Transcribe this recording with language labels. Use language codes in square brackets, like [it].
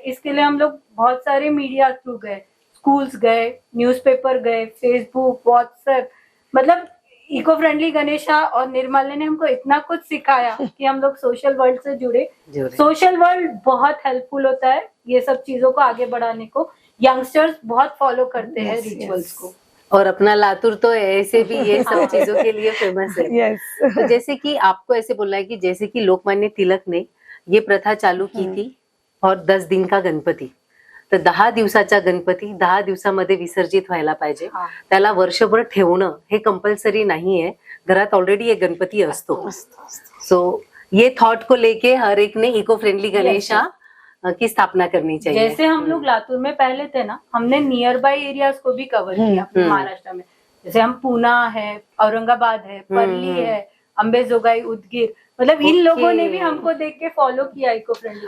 [hi] इसके लिए हम लोग बहुत सारे मीडिया थ्रू गए, स्कूल्स गए, न्यूज़पेपर गए, फेसबुक, व्हाट्सएप, मतलब इको फ्रेंडली गणेशा और निर्माल्य ने हमको इतना कुछ सिखाया कि हम लोग सोशल वर्ल्ड से जुड़े। सोशल वर्ल्ड बहुत हेल्पफुल होता है ये सब चीजों को आगे बढ़ाने को। यंगस्टर्स बहुत फॉलो करते हैं रिचुअल्स को। और अपना लातूर तो ऐसे भी ये सब चीजों के लिए फेमस है। [en] Yes. [hi] तो जैसे कि आपको ऐसे बोला है कि जैसे कि लोकमान्य तिलक ने ये प्रथा चालू की थी, और 10 दिन का गणपती, [mr] तर 10 दिवसाचा गणपती 10 दिवसामध्ये विसर्जित व्हायला पाहिजे, त्याला वर्षभर ठेवणं हे कंपल्सरी नाही आहे, घरात ऑलरेडी एक गणपती असतो। [hi] सो ये थॉट को लेके हर एक ने इको फ्रेंडली गणेशा की स्थापना करनी चाहिए। जैसे हम लोग लातूर में पहले थे ना, हमने नियर बाय एरियाज को भी कवर किया अपने महाराष्ट्र में। जैसे हम पूना है, औरंगाबाद है, परली है, अंबेजोगाई, उदगीर, मतलब इन लोगों ने भी हमको देख के फॉलो किया इको फ्रेंडली।